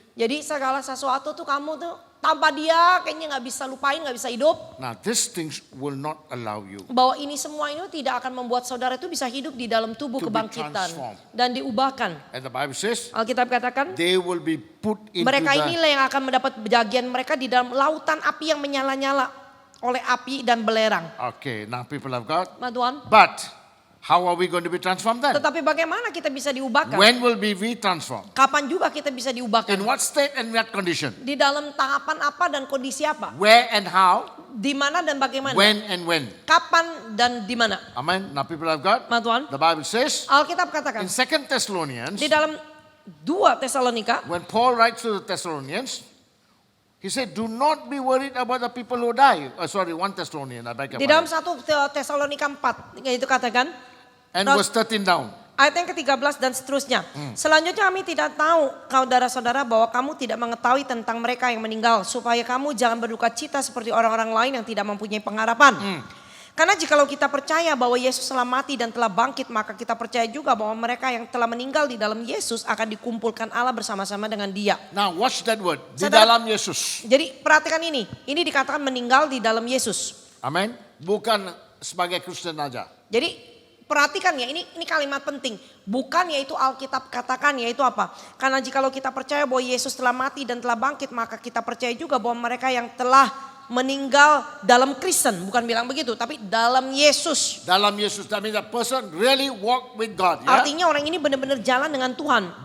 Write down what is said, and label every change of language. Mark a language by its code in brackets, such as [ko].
[id] Jadi segala sesuatu tuh kamu tuh tanpa dia kayaknya nggak bisa lupain, nggak bisa hidup. [en] Now these things will not allow you [id] Bahwa ini semua ini tidak akan membuat saudara itu bisa hidup di dalam tubuh [en] To be [id] kebangkitan [en] transformed. [id] dan diubahkan. [en] and the Bible says [id] Alkitab katakan [en] they will be put into [id] mereka [en] the [id] inilah yang akan mendapat bagian mereka di dalam lautan api yang menyala-nyala oleh api dan belerang. [en] Okay, now people of God. [id] Nah, Tuhan, [en] But how are we going to be transformed then? [id] tetapi bagaimana kita bisa diubahkan? [en] When will we transformed? [id] Kapan juga kita bisa diubahkan? [en] In what state and what condition? [id] Di dalam tahapan apa dan kondisi apa? [en] Where and how? [id] Di mana dan bagaimana? [en] When and when? [id] Kapan dan di mana? [en] Amen. Now people of God. [id] Nah, Tuhan, [en] The Bible says [id] Alkitab katakan [en] in 2 Thessalonians, [id] di dalam 2 Tesalonika, [en] when Paul writes to the Thessalonians, he said, do not be worried about the people who die. 1 Thessalonians, I beg your [id] di dalam [en] pardon. [id] 1 Tesalonika 4, itu katakan, [en] And verse 13 down. [id] ayat yang ke-13 dan seterusnya. Selanjutnya kami tidak tahu, saudara-saudara, bahwa kamu tidak mengetahui tentang mereka yang meninggal, supaya kamu jangan berduka cita seperti orang-orang lain yang tidak mempunyai pengharapan. Karena jikalau kita percaya bahwa Yesus telah mati dan telah bangkit, maka kita percaya juga bahwa mereka yang telah meninggal di dalam Yesus akan dikumpulkan Allah bersama-sama dengan Dia. [en] Now watch that word. Di [id] Saudara- dalam Yesus. Jadi perhatikan ini dikatakan meninggal di dalam Yesus. Amen. Bukan sebagai Kristen aja. Jadi perhatikan ya, ini kalimat penting. Bukan yaitu Alkitab katakan yaitu apa? Karena jikalau kita percaya bahwa Yesus telah mati dan telah bangkit, maka kita percaya juga bahwa mereka yang telah meninggal dalam Kristen, bukan bilang begitu, tapi dalam Yesus. Dalam Yesus, [en] that means a person really walk with God. [id] Ya? Artinya orang ini benar-benar jalan dengan Tuhan.